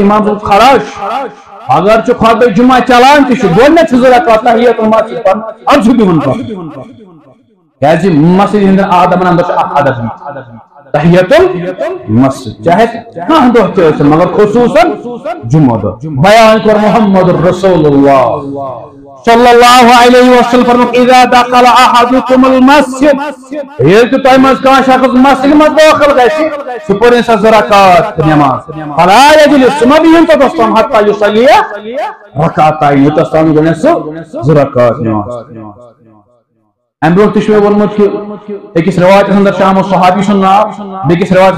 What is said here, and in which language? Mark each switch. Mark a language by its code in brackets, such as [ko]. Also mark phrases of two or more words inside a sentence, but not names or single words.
[ks] امام صٲب کھڑا چھُ اگر چھُ خطبہ جمعہ چلان تہِ چھُ گۄڈنیٚتھ چھِ 2 رکعات [ar] تحیۃ المسجد [ks] پران اَدٕ چھُ بِہُن پتھر کیازِ مسجد ہٕنٛدٮ۪ن آدابن اندر چھُ اکھ ادب [ar] تحیۃ المسجد [ks] چاہے کانٛہہ دۄہ تہِ ٲسِن مگر خصوٗصاً جمعہ دۄہ بیان کوٚر محمد رسول اللہ [ar] صلی اللہ علیہ وسلم [ks] فرمووُکھ [ar] اذا دخل احدکم المسجد [ks] ییٚلہِ تہِ تۄہہِ منٛز کانٛہہ شخص مسجد منٛز دٲخل گژھِ سُہ پٔرِنۍ سۄ 2 رکعات نٮ۪ماز [ar] فلا یجلس [ks] سُہ مہ بِہِنۍ توٚتَس تام [ar] حتیٰ یصلی رکعتین [ks] یوٚتَس تام گۄڈنیٚتھ سُہ 2 رکعات نٮ۪ماز امہ برونٛہہ تہِ چھُ مےٚ ووٚنمُت کہِ أکِس رِوایتس اندر چھُ آمُت صحابی سُنٛد ناو بیٚکِس رِوایتس